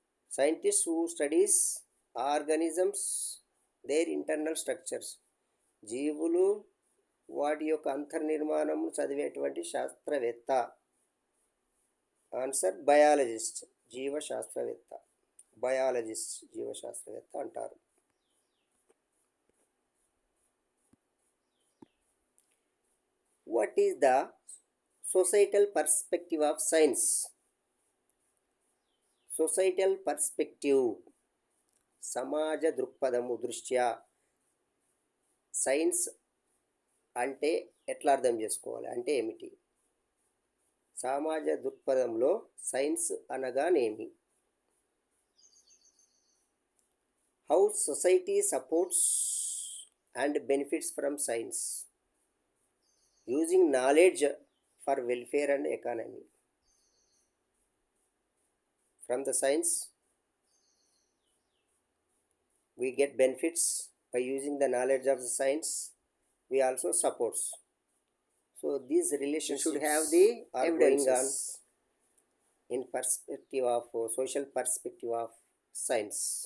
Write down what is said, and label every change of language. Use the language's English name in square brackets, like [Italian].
[English] Scientists who studies organisms, their internal structures. [Telugu] జీవులు వాటి యొక్క అంతర్నిర్మాణం చదివేటువంటి శాస్త్రవేత్త. Answer biologist, జీవశాస్త్రవేత్త. బయాలజిస్ట్ జీవశాస్త్రవేత్త అంటారు. [English] What is the societal perspective of science? Societal perspective, [Telugu] సమాజ దృక్పథము దృష్ట్యా సైన్స్ అంటే ఎట్లా అర్థం చేసుకోవాలి, అంటే ఏమిటి? సమాజ దృక్పథంలో సైన్స్ అనగానేమి? [English] How society supports and benefits from science, using knowledge for welfare and economy. From the science we get benefits by using the knowledge of the science. We also supports. So these relations should have the going on in perspective of social perspective of science.